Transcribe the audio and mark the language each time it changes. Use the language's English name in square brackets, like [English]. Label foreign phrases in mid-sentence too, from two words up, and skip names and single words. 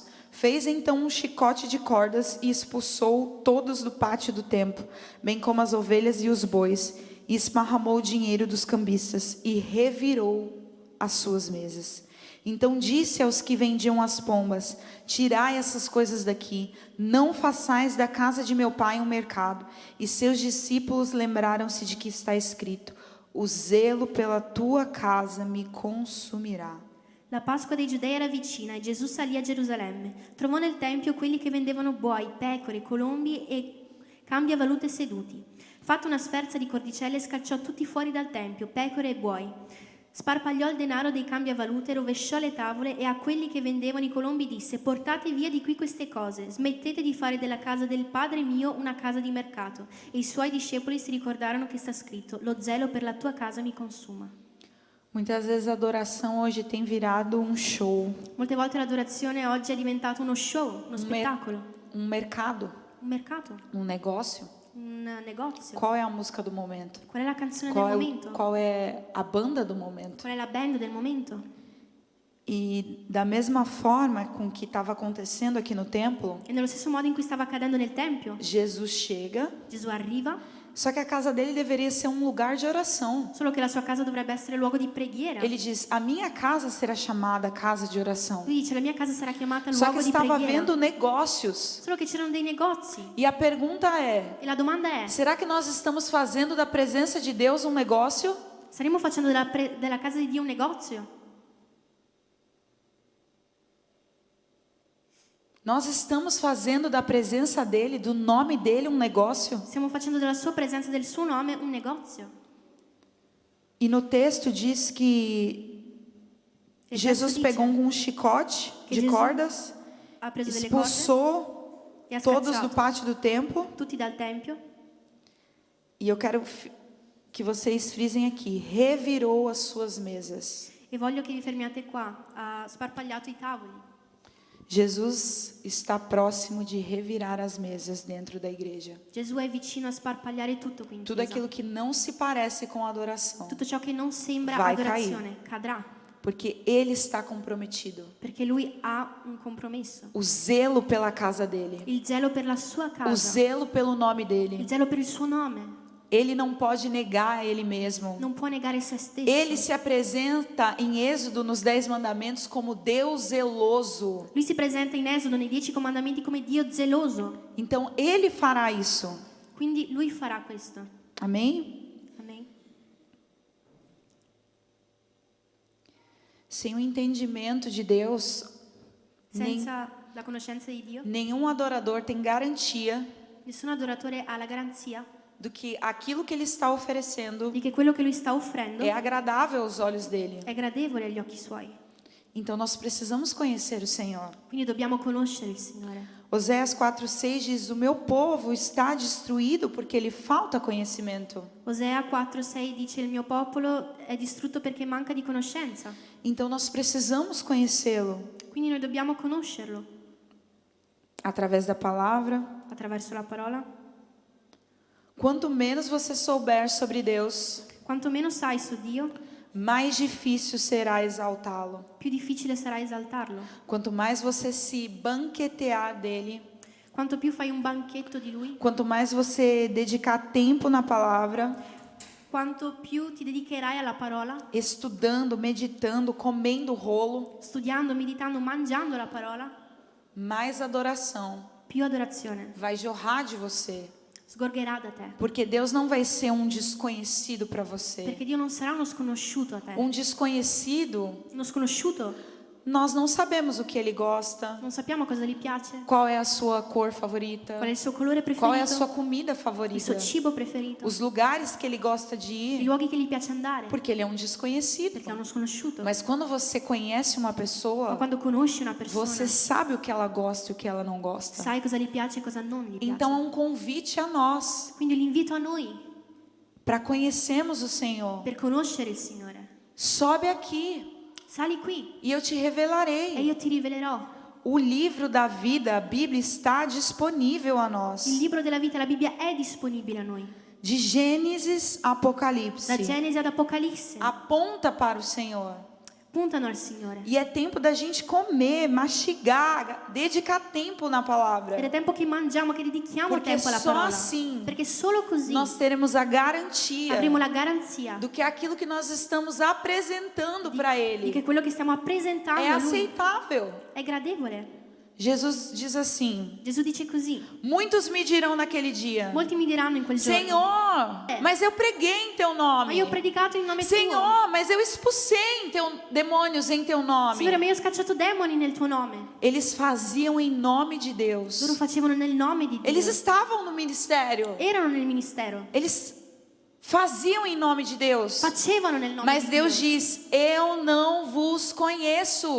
[Portuguese] Fez então um chicote de cordas e expulsou todos do pátio do templo, bem como as ovelhas e os bois, e esparramou o dinheiro dos cambistas e revirou as suas mesas. Então disse aos que vendiam as pombas: tirai essas coisas daqui, não façais da casa de meu pai um mercado. E seus discípulos lembraram-se de que está escrito: o zelo pela tua casa me consumirá. [Italian] La Pasqua dei Giudei era vicina e Gesù salì a Gerusalemme. Trovò nel tempio quelli che vendevano buoi, pecore, colombi e cambiavalute seduti. Fatta una sferza di cordicelle, scacciò tutti fuori dal tempio, pecore e buoi. Sparpagliò il denaro dei cambiavalute, rovesciò le tavole e a quelli che vendevano i colombi disse: portate via di qui queste cose, smettete di fare della casa del Padre mio una casa di mercato. E i suoi discepoli si ricordarono che sta scritto: lo zelo per la tua casa mi consuma. [Portuguese] Muitas vezes a adoração hoje tem virado um show, [Italian] Molte volte l'adorazione oggi è diventato uno show, uno spettacolo, [Portuguese] um mercado, [Italian] un mercato, [Portuguese] um negócio. [Italian] un negozio. [Portuguese] Qual é a música do momento? [Italian] Qual è la canzone Qual del é, momento? [Portuguese] qual é a banda do momento? [Italian] Qual è la band del momento? [Portuguese] E da mesma forma com que estava acontecendo aqui no templo, [Italian] E nello stesso modo in cui stava accadendo nel Tempio, [Portuguese] Jesus chega, [Italian] Gesù arriva, [Portuguese] só que a casa dele deveria ser um lugar de oração. [Italian] solo che la sua casa dovrebbe essere luogo di preghiera. [Portuguese] Ele diz: a minha casa será chamada casa de oração. [Italian] Lui dice: la mia casa sarà chiamata [Portuguese] Só que [Italian] luogo di [Portuguese] estava [Italian] preghiera. [Portuguese] havendo negócios. [Italian] Solo che c'erano dei negozi. [Portuguese] E a pergunta é: [Italian] E la domanda è: [Portuguese] será que nós estamos fazendo da presença de Deus um negócio? [Italian] staremo facendo della casa di Dio un negozio? [Portuguese] Nós estamos fazendo da presença dele, do nome dele, um negócio? [Italian] Stiamo facendo della sua presenza, del suo nome, un negozio? [Portuguese] E no texto diz que [Italian] Il [Portuguese] Jesus [Italian] testo [Portuguese] pegou [Italian] dice [Portuguese] um chicote [Italian] que [Portuguese] de [Italian] Jesus [Portuguese] cordas, [Italian] ha preso delle corde [Portuguese] expulsou [Italian] e ha [Portuguese] todos do [Italian] scacciato [Portuguese] pátio do templo. [Italian] tutti dal Tempio. [Portuguese] E eu quero que vocês frisem aqui: revirou as suas mesas. [Italian] e voglio che vi fermiate qua. Ha sparpagliato i tavoli. [Portuguese] Jesus está próximo de revirar as mesas dentro da igreja. [Italian] Gesù è vicino a sparpagliare tutto qui in [Portuguese] Tudo [Italian] chiesa. [Portuguese] aquilo que não se parece com adoração, [Italian] Tutto ciò che non sembra [Portuguese] Vai [Italian] adorazione cadrà, [Portuguese] porque Ele está comprometido. [Italian] perché lui ha un compromesso. [Portuguese] O zelo pela casa dele, [Italian] Il zelo per la sua [Portuguese] o [Italian] casa, [Portuguese] zelo pelo nome [Italian] il [Portuguese] dele. [Italian] zelo per il suo nome. [Portuguese] Ele não pode negar a Ele mesmo. [Italian] Non può negare se stesso. [Portuguese] Ele se apresenta em Êxodo nos 10 mandamentos como Deus zeloso. [Italian] Lui si presenta in Esodo nei 10 comandamenti come Dio zeloso. [Portuguese] Então Ele fará isso. [Italian] Quindi lui farà questo. [Portuguese] Amém? [Italian] Amen. [Portuguese] Sem o entendimento de Deus, [Italian] Senza la conoscenza di Dio, [Portuguese] nenhum adorador tem garantia [Italian] nessun adoratore ha la garanzia [Portuguese] do que aquilo que ele está oferecendo [Italian] di che quello che lui sta offrendo [Portuguese] é agradável aos olhos dele. [Italian] è gradevole agli occhi suoi. [Portuguese] Então nós precisamos conhecer o Senhor. [Italian] Quindi dobbiamo conoscere il Signore. [Portuguese] Oséias 4:6 diz: "O meu povo está destruído porque lhe falta conhecimento." [Italian] Osea 4:6 dice: il mio popolo è distrutto perché manca di conoscenza. [Portuguese] Então nós precisamos conhecê-lo [Italian] Quindi noi dobbiamo conoscerlo [Portuguese] através da palavra. [Italian] attraverso la parola. [Portuguese] Quanto menos você souber sobre Deus, [Italian] Quanto meno sai su Dio, [Portuguese] mais difícil será exaltá-lo. [Italian] più difficile sarà esaltarlo. [Portuguese] Quanto mais você se banquetear dele, [Italian] Quanto più fai un banchetto di Lui, [Portuguese] quanto mais você dedicar tempo na palavra, [Italian] quanto più ti dedicherai alla parola, [Portuguese] estudando, meditando, comendo rolo, [Italian] studiando, meditando, mangiando la parola, [Portuguese] mais adoração [Italian] più adorazione [Portuguese] vai jorrar de você. [Italian] sgorgerà da te. [Portuguese] Porque Deus não vai ser um desconhecido para você. [Italian] Perché Dio non sarà uno sconosciuto a te. [Portuguese] Um desconhecido, [Italian] Uno sconosciuto, [Portuguese] nós não sabemos o que ele gosta, [Italian] non sappiamo cosa gli piace, [Portuguese] qual é a sua cor favorita, [Italian] qual è il suo colore [Portuguese] qual é a sua [Italian] preferito, [Portuguese] comida [Italian] il [Portuguese] favorita, [Italian] suo cibo preferito, [Portuguese] os lugares que ele gosta de [Italian] i [Portuguese] ir, [Italian] luoghi che gli piace andare, [Portuguese] porque ele é um desconhecido. [Italian] perché è uno sconosciuto. [Portuguese] Mas quando você conhece uma [Italian] Ma [Portuguese] pessoa, [Italian] quando conosci una persona, [Portuguese] você sabe o que ela gosta e o que ela não gosta. [Italian] sai cosa gli piace e cosa non gli piace. [Portuguese] Então é um convite a nós [Italian] Quindi l'invito a noi [Portuguese] para conhecermos o Senhor. [Italian] per conoscere il Signore. [Portuguese] Sobe aqui [Italian] Sali qui [Portuguese] e eu te [Italian] e [Portuguese] revelarei. [Italian] io ti rivelerò. [Portuguese] O livro da vida, a Bíblia, está disponível a [Italian] Il [Portuguese] nós. [Italian] libro della vita, la Bibbia, è disponibile a noi. [Portuguese] De Gênesis a [Italian] Da [Portuguese] Apocalipse. [Italian] Genesi ad Apocalisse [Portuguese] Aponta para o Senhor. [Italian] puntano al Signore. [Portuguese] E é tempo da gente comer, mastigar, dedicar tempo na [Italian] Ed è [Portuguese] palavra. [Italian] tempo che mangiamo, che dedichiamo Perché tempo alla [Portuguese] só [Italian] parola. [Portuguese] assim [Italian] Perché solo così [Portuguese] Nós teremos a garantia [Italian] avremo la garanzia [Portuguese] do que aquilo que nós estamos apresentando para [Italian] di [Portuguese] Ele [Italian] che quello che stiamo presentando [Portuguese] é [Italian] a Lui [Portuguese] aceitável. [Italian] è gradevole. [Portuguese] Jesus diz assim: [Italian] Gesù dice così. [Portuguese] muitos me dirão naquele dia: [Italian] Molti mi diranno in quel giorno: [Portuguese] Senhor, mas eu preguei em Teu [Italian] ma [Portuguese] nome. [Italian] io ho predicato in nome tuo. [Portuguese] Senhor, mas eu expulsei demônios em Teu nome. [Italian] Signore, ma io ho scacciato demoni nel tuo nome. [Portuguese] Eles faziam em nome de Deus. [Italian] Loro facevano nel nome di Dio. [Portuguese] Eles estavam no ministério. [Italian] Erano nel ministero. [Portuguese] Eles faziam em nome de Deus. [Italian] Facevano nel nome [Portuguese] Mas [Italian] di [Portuguese] Deus [Italian] Dio. [Portuguese] diz: eu não vos conheço.